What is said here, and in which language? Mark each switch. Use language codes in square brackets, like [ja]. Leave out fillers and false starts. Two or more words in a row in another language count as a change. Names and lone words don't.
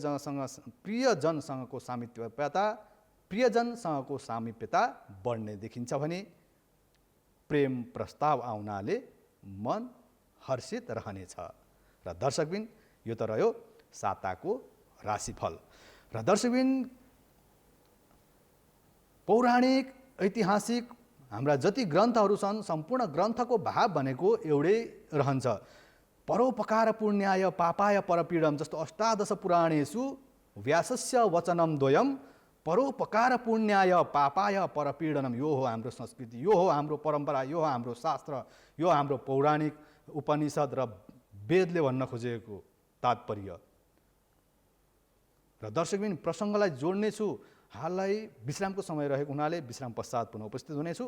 [ne] प्रियजनसँगको सामिप्यता बढ्ने देखिन्छ भने प्रेम प्रस्ताव आउनाले मन हर्षित रहनेछ। र दर्शकबिन यो त रह्यो साताको राशिफल। र दर्शकबिन पौराणिक ऐतिहासिक हाम्रा जति ग्रन्थहरू छन् सम्पूर्ण ग्रन्थको भाव भनेको एउटै रहन्छ। [sa] परोपकार पुण्याय पापाय परपीडम जस्तो अष्टादश पुराणेषु व्यासस्य वचनम द्वयम परोपकार पुण्याय पापाय परपीडनम। [ne] यो हो हाम्रो संस्कृति, यो हो हाम्रो परम्परा, यो हो हाम्रो शास्त्र, यो हाम्रो पौराणिक उपनिषद र वेदले भन्न खोजेको तात्पर्य। र दर्शकबिन प्रसङ्गलाई जोड्नेछु। हाललाई विश्रामको समय रहेको हुनाले विश्राम पश्चात पुनः उपस्थित हुनेछु।